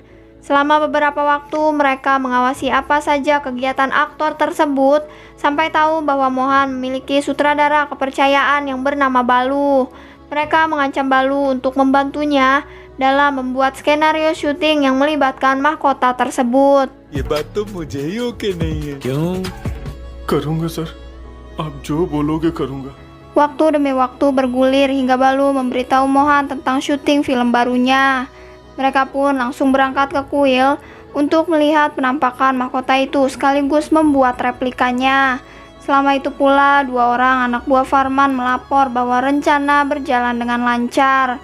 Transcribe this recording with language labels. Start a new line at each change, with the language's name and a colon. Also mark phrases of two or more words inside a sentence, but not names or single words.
Indonesian: Selama beberapa waktu mereka mengawasi apa saja kegiatan aktor tersebut sampai tahu bahwa Mohan memiliki sutradara kepercayaan yang bernama Balu. Mereka mengancam Balu untuk membantunya dalam membuat skenario syuting yang melibatkan mahkota tersebut.
Hindi: ये बात तो मुझे ही ओके नहीं है। क्यों? करूंगा सर, आप जो बोलोगे करूंगा।
Indonesian: Waktu demi waktu bergulir hingga Balu memberitahu Mohan tentang syuting film barunya. Mereka pun langsung berangkat ke kuil untuk melihat penampakan mahkota itu sekaligus membuat replikanya. Selama itu pula, 2 orang anak buah Farman melapor bahwa rencana berjalan dengan lancar.